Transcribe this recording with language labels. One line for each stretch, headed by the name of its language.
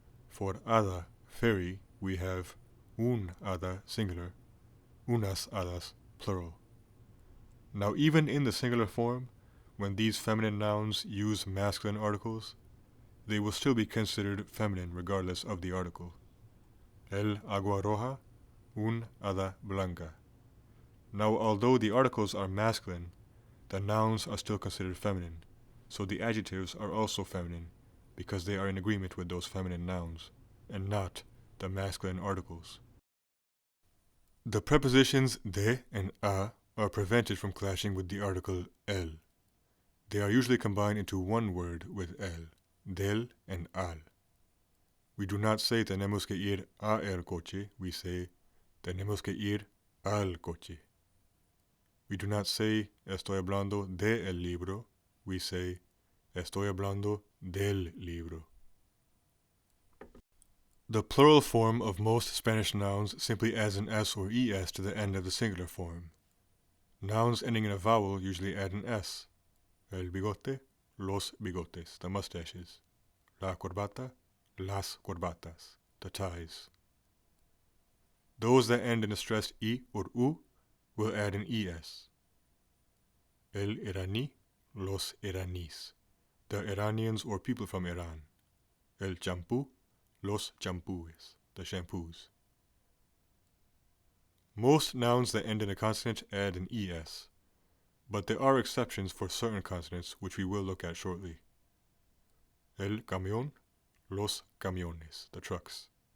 English: For hada, fairy, we have un hada, singular, unas hadas, plural. Now even in the singular form, when these feminine nouns use masculine articles, they will still be considered feminine regardless of the article.
Spanish: El agua roja, un hada blanca.
English: Now although the articles are masculine, the nouns are still considered feminine, so the adjectives are also feminine because they are in agreement with those feminine nouns, and not the masculine articles. The prepositions de and a are prevented from clashing with the article el. They are usually combined into one word with el, del and al. We do not say
Spanish: tenemos que ir a el coche,
English: we say
Spanish: tenemos que ir al coche.
English: We do not say
Spanish: estoy hablando de el libro,
English: we say
Spanish: Estoy hablando del libro.
English: The plural form of most Spanish nouns simply adds an s or es to the end of the singular form. Nouns ending in a vowel usually add an s.
Spanish: El bigote, los bigotes,
English: the mustaches.
Spanish: La corbata, las corbatas,
English: the ties. Those that end in a stressed I or U will add an es.
Spanish: El iraní, los iraníes,
English: the Iranians or people from Iran.
Spanish: El champú, los champúes,
English: the shampoos. Most nouns that end in a consonant add an es, but there are exceptions for certain consonants which we will look at shortly.
Spanish: El camión, los camiones,
English: the trucks.